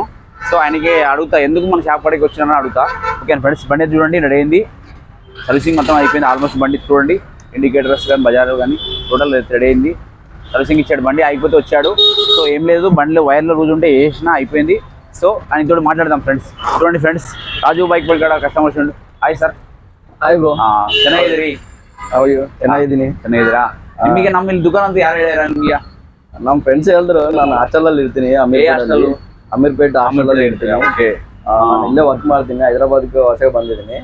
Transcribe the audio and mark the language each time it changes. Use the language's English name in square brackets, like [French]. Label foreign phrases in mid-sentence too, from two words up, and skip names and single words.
[Telugu] సో ఆయనకి అడుగుతా ఎందుకు మన షాప్ కాడికి వచ్చినానని అడుగుతా. [English] okay friends, [Telugu] బండి చూడండి రెడీ అయింది, సర్వీసింగ్ మొత్తం అయిపోయింది ఆల్మోస్ట్. బండి చూడండి, ఇండికేటర్స్ కానీ బజార్ కానీ [English] total ready [Telugu] అయింది. సర్వీసింగ్ ఇచ్చాడు, బండి అయిపోతే వచ్చాడు. సో ఏం లేదు, బండిలో వైర్లో రోజు ఉంటే వేసినా అయిపోయింది. సో ఆయనతో మాట్లాడదాం ఫ్రెండ్స్. చూడండి ఫ్రెండ్స్, [Kannada] ರಾಜು ಬೈಕ್ ಬಗ್ಗೆ ಕಸ್ಟಮರ್ಸ್ ಉಂಟು. [English] hi sir. hi bro. [Kannada] ಚೆನ್ನಾಗಿದ್ದೀರಿ? ಚೆನ್ನಾಗಿದ್ದೀನಿ. ಚೆನ್ನಾಗಿದ್ದೀರಾ? ನಿಮಗೆ ನಮ್ಮ ಇಲ್ಲಿ ದುಕಾನ್ ಅಂತ ಯಾರು ಹೇಳ್ಯಾರ ನಿಮಗೆ? ನಮ್ಮ ಫ್ರೆಂಡ್ಸ್ ಹೇಳಿದ್ರು. ನಾನು ಹಾಸ್ಟೆಲ್ ಇರ್ತೀನಿ, ಅಮೀರ್ಪೇಟ್ ಹಾಸ್ಟೆಲ್ ಅಲ್ಲಿ ಇರ್ತೀನಿ. ಓಕೆ, ನಾನು ಇಲ್ಲೇ ವರ್ಕ್ ಮಾಡ್ತೀನಿ, ಹೈದರಾಬಾದ್ಗೆ ಹೊಸಗೆ ಬಂದಿದ್ದೀನಿ.